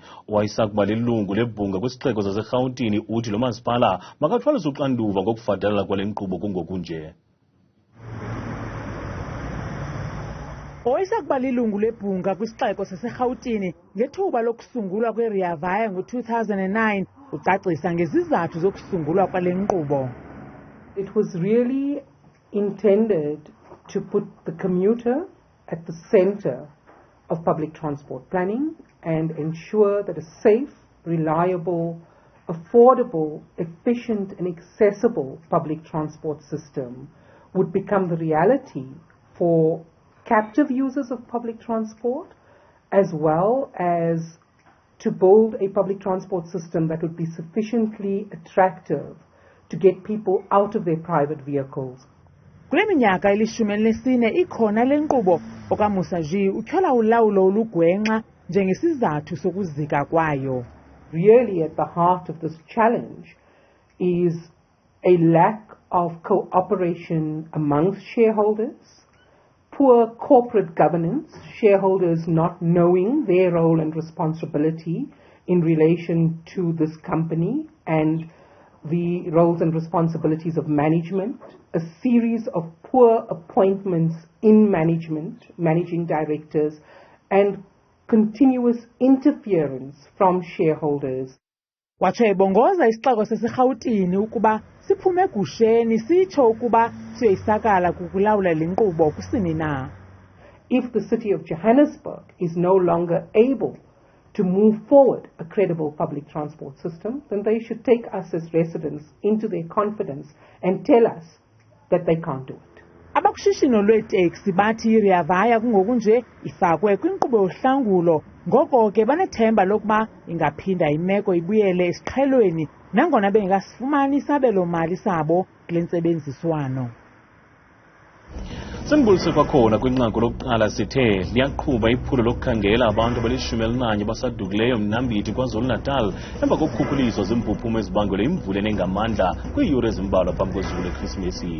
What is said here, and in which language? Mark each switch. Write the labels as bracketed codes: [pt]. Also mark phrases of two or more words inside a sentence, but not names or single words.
[xh] Owayesakuba lilungu lebhunga kwisixeko saseRhawutini uthi lo masipala makathwalise uxanduva ngokufadalela kwale nkqubo kungokunje. Owayesakuba lilungu lebhunga kwisixeko saseRhawutini ngethuba lokusungulwa kweRea Vaya ngo-2009 ucacisa ngezizathu zokusungulwa kwale nkqubo. [en] It was really intended to put the commuter at the center of public transport planning and ensure that a safe, reliable, affordable, efficient and accessible public transport system would become the reality for captive users of public transport, as well as to build a public transport system that would be sufficiently attractive to get people out of their private vehicles. [xh] Kule minyaka ili-14 ikhona le nkqubo okamusa nje utyhola ulawulo olugwenxa njengesizathu sokuzika kwayo. [en] really at the heart of this challenge is a lack of cooperation amongst shareholders, poor corporate governance, shareholders not knowing their role and responsibility in relation to this company and the roles and responsibilities of management, a series of poor appointments in management, managing directors, and continuous interference from shareholders. [xh] Watsho ebongoza isixeko saseRhawutini ukuba siphume egusheni sitsho ukuba siyoyisakala kukulawula le nkqubo kusini na. [en] If the city of Johannesburg is no longer able to move forward a credible public transport system, then they should take us as residents into their confidence and tell us that they can't do it. [xh] Abakushishino lweeteksi bathi riyavaya kungoku nje ifakwe kwinkqubo yohlangulo, ngoko ke banethemba lokuba ingaphinda imeko ibuyele esiqhelweni nangona bengekasifumani isabelo-mali sabo kule ntsebenziswano. Sembulise kwakhona kwinqaku lokuqala sithe liyaqhuba iphulo lokukhangela abantu abali-11 basadukileyo mnambithi KwaZulu-Natal emva kokukhukhuliswa zimphuphuma ezibangela imvula enengamandla kwiiyure ezimbalwa phambi kosuku leKrisimesi.